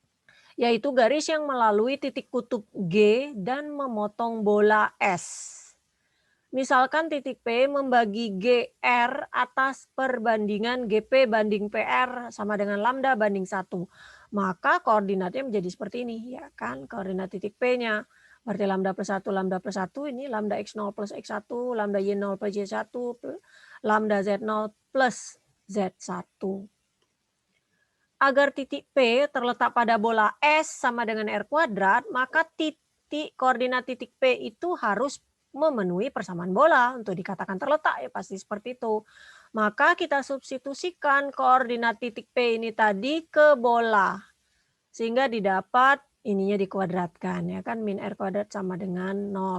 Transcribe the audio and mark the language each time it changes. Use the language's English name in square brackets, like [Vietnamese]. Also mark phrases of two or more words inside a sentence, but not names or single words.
[Indonesian] Yaitu garis yang melalui titik kutub G dan memotong bola S. Misalkan titik P membagi GR atas perbandingan GP banding PR sama dengan lambda banding 1. Maka koordinatnya menjadi seperti ini, ya kan? Koordinat titik P-nya. Berarti lambda plus 1, lambda plus 1, ini lambda X0 plus X1, lambda Y0 plus Y1, lambda Z0 plus Z1. Agar titik P terletak pada bola S sama dengan R kuadrat, maka koordinat titik P itu harus memenuhi persamaan bola untuk dikatakan terletak, ya pasti seperti itu. Maka kita substitusikan koordinat titik P ini tadi ke bola, sehingga didapat ininya dikuadratkan, ya kan, min R kuadrat sama dengan 0.